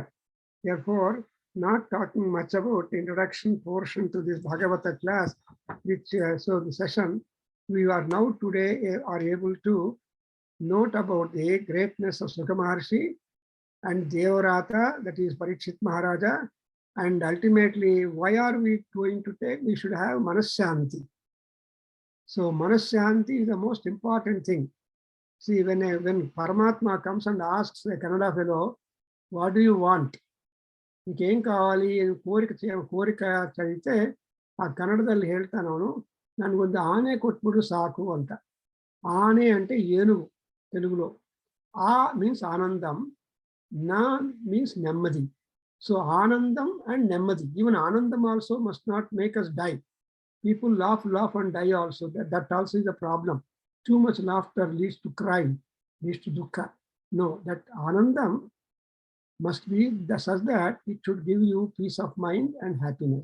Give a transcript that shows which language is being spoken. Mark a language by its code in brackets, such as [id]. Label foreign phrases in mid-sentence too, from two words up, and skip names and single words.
[en] Therefore, not talking much about the introduction portion to this Bhagavata class, which so the session, we are now today are able to note about the greatness of Sukha Maharshi and Devarata, that is Parikshit Maharaja, And ultimately, why are we going to take? We should have Manasyanti. So Manasyanti is the most important thing. See, when Paramatma comes and asks a Kannada fellow, what do you want? [te] ఇంకేం కావాలి కోరిక చదివితే ఆ [kn] కన్నడದಲ್ಲಿ ಹೇಳ್ತಾನೆ ಅವನು ನನಗೊಂದು ಆನೆ ಕೊಟ್ಬಿಡು [te] సాకు అంట. ఆನೆ అంటే ఏనుగు తెలుగులో. ఆ మీన్స్ ఆనందం, నా మీన్స్ నెమ్మది. [en] So anandam and nemmadi. Even anandam also must not make us die. People laugh and die also. That also is a problem. Too much laughter leads to cry, leads to dukkha. No, that anandam must be such that it should give you peace of mind and happiness.